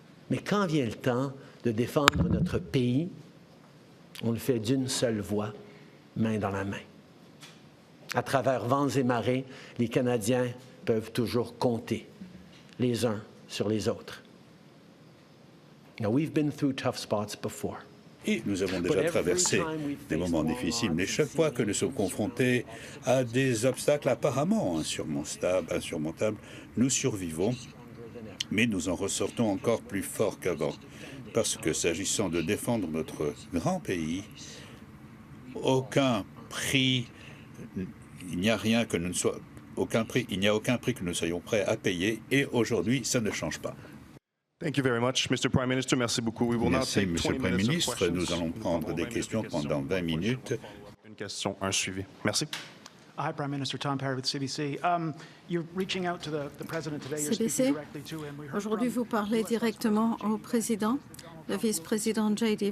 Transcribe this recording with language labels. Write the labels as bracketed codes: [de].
[fr] Mais quand vient le temps de défendre notre pays, on le fait d'une seule voix, main dans la main. À travers vents et marées, les Canadiens peuvent toujours compter les uns sur les autres. [en] Now, we've been through tough spots before. [fr] Et nous avons déjà traversé des moments difficiles, mais chaque fois que nous sommes confrontés à des obstacles apparemment insurmontables, nous survivons, mais nous en ressortons encore plus forts qu'avant. Parce que s'agissant de défendre notre grand pays, aucun prix, il n'y a rien que nous ne soyons, il n'y a aucun prix que nous soyons prêts à payer, et aujourd'hui, ça ne change pas. [en] Thank you very much, Mr. Prime Minister. [fr] Merci beaucoup. Merci, Monsieur le Premier ministre. Nous allons prendre des questions pendant 20 minutes. Une question, un suivi. Merci. [en] Hi, Prime Minister Tom Perry with CBC. You're reaching out to the president today. You're CBC, speaking directly to him. [fr] aujourd'hui, vous parlez directement au président. Le vice-président J.D.